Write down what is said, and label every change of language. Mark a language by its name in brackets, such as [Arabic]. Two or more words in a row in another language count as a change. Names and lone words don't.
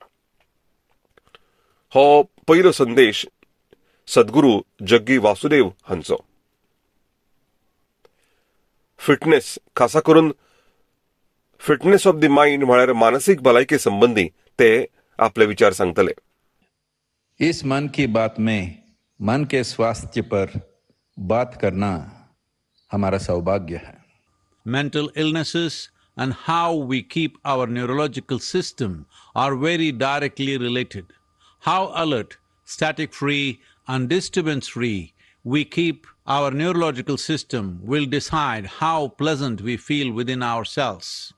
[Konkani] हो पयलो संदेश सद्गुरू जग्गी वासुदेव हांचो. फिटनेस, खासा करून [English] fitness of the mind [Konkani] म्हळ्यार मानसीक भलायके संबंधी ते आपले विचार सांगतले. [Hindi] इस मन की बात में मन के स्वास्थ्य पर बात करना हमारा सौभाग्य है. [English] Mental illnesses and how we keep our neurological system are very directly related. How alert, static-free and disturbance-free we keep our neurological system will decide how pleasant we feel within ourselves.